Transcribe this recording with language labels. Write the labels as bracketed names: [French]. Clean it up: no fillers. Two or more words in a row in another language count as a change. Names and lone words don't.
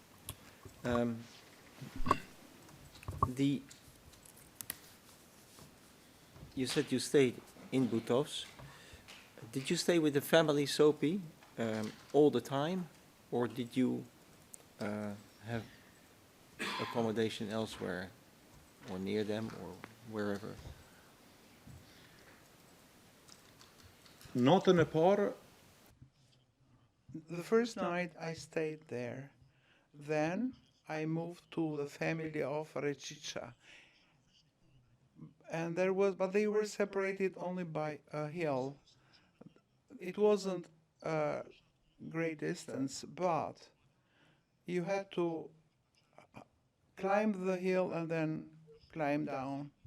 [English] You said you stayed in Butovs. Did you stay with the family Sopi all the time, or did you have accommodation elsewhere, or near them, or wherever? [Albanian] natën e parë [English] The first night I stayed there. Then I moved to the family of Rechicha. And but they were separated only by a hill. It wasn't a great distance, but you had to climb the hill and then climb down.